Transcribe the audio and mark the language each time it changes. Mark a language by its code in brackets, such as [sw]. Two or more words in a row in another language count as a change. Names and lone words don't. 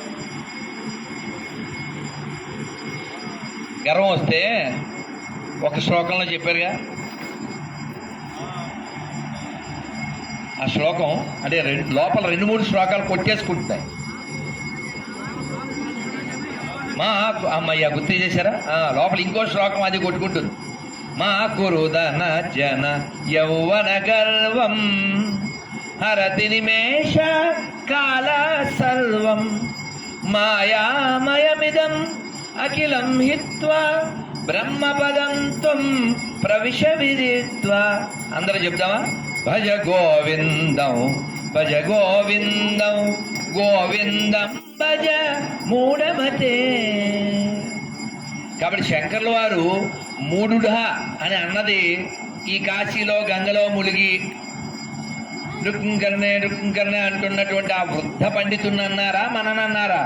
[te] గర్వం వస్తే ఒక శ్లోకంలో చెప్పారుగా, ఆ శ్లోకం అంటే లోపల 2-3 శ్లోకాలు కొట్టేసుకుంటున్నాయి. మా అమ్మయ్య గుర్తు చేశారా? లోపల ఇంకో శ్లోకం అది కొట్టుకుంటుంది. [sa] మా కురుదన జన యౌవన గర్వం హరతి నిమేష కాల సర్వం మాయామయమిదం అఖిలం హిత్వా బ్రహ్మపదం త్వం ప్రవిశ విదిత్వా. [te] అందరూ చెప్తామా? [sa] భజ గోవిందం భజ గోవిందం గోవిందం భజ మూఢమతే. [te] కాబట్టి శంకర్ల వారు మూఢుడా అని అన్నది ఈ కాశీలో గంగలో ములిగి రుక్కంకరనే అంటున్నటువంటి ఆ వృద్ధ పండితుని అన్నారా మననన్నారా?